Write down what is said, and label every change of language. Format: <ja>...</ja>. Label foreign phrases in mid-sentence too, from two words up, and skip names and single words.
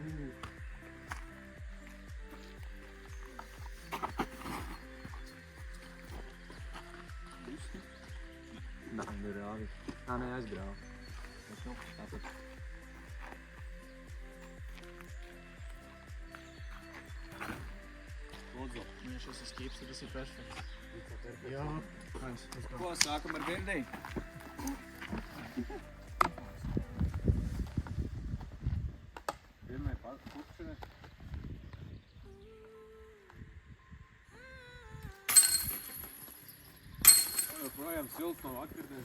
<lv>Nā, grāvi. Nē, aizgrāvi. Tātad. Lūdzu. Ja šis ir skips, tad tas ir perfekts. Jā.</lv> <en>Nice, let's go.</en> <lv>Ko, sākam ar birdī? Pirmai pukšana. Joprojām silts no vakardienas.</lv>